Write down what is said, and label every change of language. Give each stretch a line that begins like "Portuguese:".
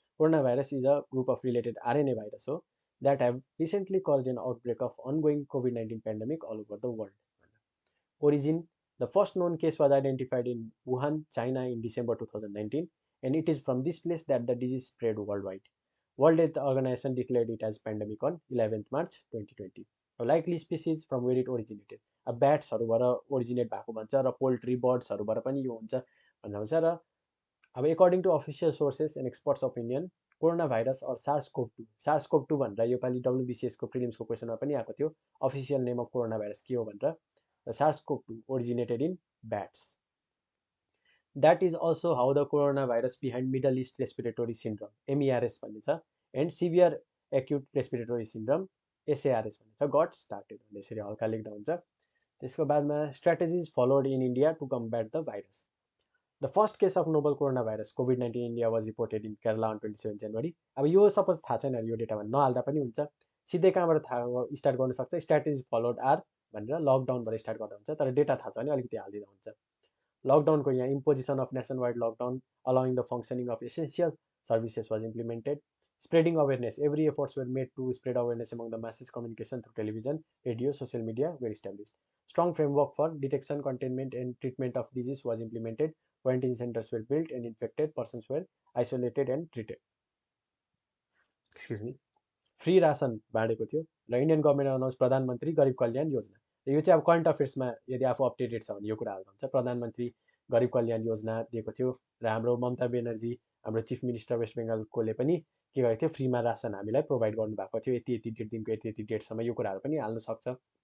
English: Coronavirus is a group of related RNA virus that have recently caused an outbreak of ongoing COVID-19 pandemic all over the world. Origin: the first known case was identified in Wuhan, China in December 2019, and it is from this place that the disease spread worldwide. World Health Organization declared it as pandemic on 11th March 2020. A likely species from where it originated.
Nepali: ब्याट्सहरूबाट originate भएको भन्छ र poultry बर्ड्सहरूबाट पनि यो हुन्छ भन्ने हुन्छ र अब
English: according to official sources and experts' opinion,
Nepali: coronavirus or SARS-CoV-2 भनेर योपालि WBCS को prelims को क्वेसनमा पनि आएको थियो
English: official name of coronavirus
Nepali: के हो भनेर.
English: The SARS-CoV-2 originated in bats. That is also how the coronavirus behind Middle East Respiratory Syndrome MERS भन्ने छ and severe acute respiratory syndrome SARS भन्ने छ got started.
Nepali: यसरी हल्का लेख्दा हुन्छ. त्यसको बादमा
English: strategies followed in India to combat the virus. The first case of novel coronavirus COVID-19 in India was reported in Kerala on 27 January.
Nepali: अब यो सपोज थाहा छैन यो डेटा भन्नु नहाल्दा पनि हुन्छ. सिधै कहाँबाट थाहा स्टार्ट गर्न सक्छ स्ट्र्याटेजी फलोड आर भनेर लकडाउनबाट स्टार्ट गर्दा हुन्छ तर डेटा थाहा छ भने अलिकति हाल्दिँदा हुन्छ.
English: लकडाउनको यहाँ imposition of nation wide lockdown allowing the functioning of essential services was implemented. Spreading awareness. Every efforts were made to spread awareness among the masses. Communication through television, radio, social media were established. Strong framework for detection, containment, and treatment of disease was implemented. Quarantine centers were built and infected persons were isolated and treated.
Nepali: Free रासन बाँडेको थियो र Indian government announce प्रधानमन्त्री गरिब कल्याण योजना. यो चाहिँ अब current अफेयर्समा यदि आफू updated छ भने यो कुरा हाल्दा हुन्छ. प्रधानमन्त्री गरिब कल्याण योजना दिएको थियो र हाम्रो ममता बेनर्जी हाम्रो चिफ मिनिस्टर वेस्ट बेङ्गालकोले पनि के गरेको थियो फ्रीमा रासन हामीलाई प्रोभाइड गर्नुभएको थियो यति यति डेटदेखिको यति यति डेटसम्म यो कुराहरू पनि हाल्नु सक्छ.